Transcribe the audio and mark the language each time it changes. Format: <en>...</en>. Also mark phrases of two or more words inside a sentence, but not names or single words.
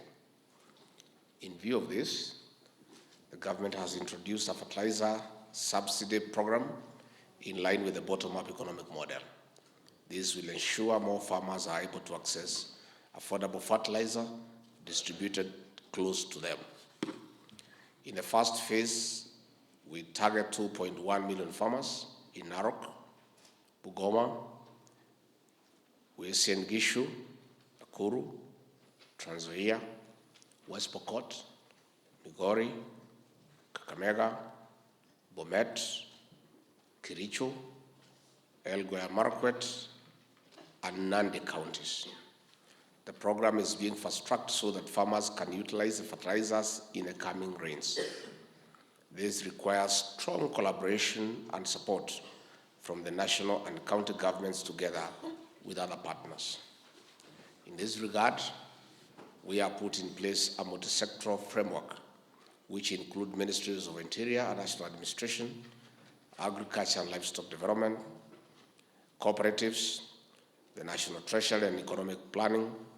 <en>In view of this, the government has introduced a fertilizer subsidy program in line with the bottom-up economic model. This will ensure more farmers are able to access affordable fertilizer distributed close to them. In the first phase, we target 2.1 million farmers in Narok, Bungoma, Uasin Gishu, Uhuru, Trans Nzoia, West Pokot, Migori, Kakamega, Bomet, Kericho, Elgeyo Marakwet, and Nandi counties. The program is being fast-tracked so that farmers can utilize the fertilizers in the coming rains. This requires strong collaboration and support from the national and county governments together with other partners. In this regard, we have put in place a multi-sectoral framework which include Ministries of Interior and National Administration, Agriculture and Livestock Development, cooperatives, the National Treasury and Economic Planning,</en>